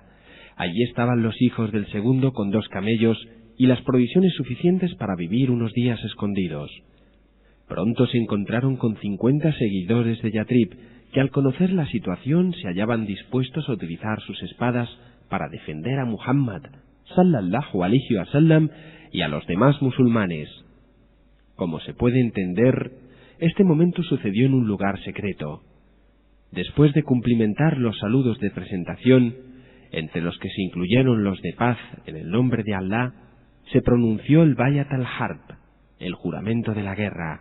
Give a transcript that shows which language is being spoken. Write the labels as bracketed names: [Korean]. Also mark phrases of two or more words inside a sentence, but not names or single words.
[Spanish] Allí estaban los hijos del segundo con 2 camellos y las provisiones suficientes para vivir unos días escondidos. Pronto se encontraron con 50 seguidores de Yatrib, que al conocer la situación se hallaban dispuestos a utilizar sus espadas para defender a Muhammad [Arabic] صلى الله عليه وسلم [Spanish] y a los demás musulmanes. Como se puede entender, este momento sucedió en un lugar secreto. Después de cumplimentar los saludos de presentación, entre los que se incluyeron los de paz en el nombre de Allah, se pronunció el [Arabic] بيعة الحرب, [Spanish] el juramento de la guerra.